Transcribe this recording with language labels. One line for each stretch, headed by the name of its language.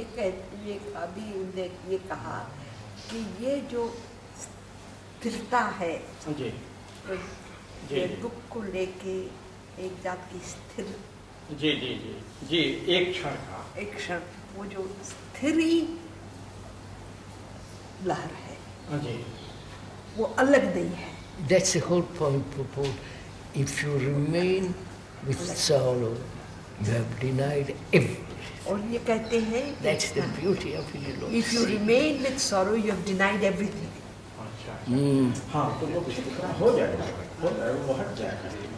Hindi: ये अभी उन्होंने ये कहा कि ये जो स्थिरता है जी ये दुख को लेके एक जात की स्थिर जी जी जी जी एक क्षण का एक क्षण वो जो स्थिर लहर है जी वो अलग नहीं है।
English: That's the whole point, Prabhu. If you remain with sorrow, you have denied everything.
Hindi: और ये कहते हैं
English: That's the beauty of it. If you remain with sorrow, you have denied everything.
Hindi: अच्छा हाँ तो वो हो जाएगा, वो हट जाएगा।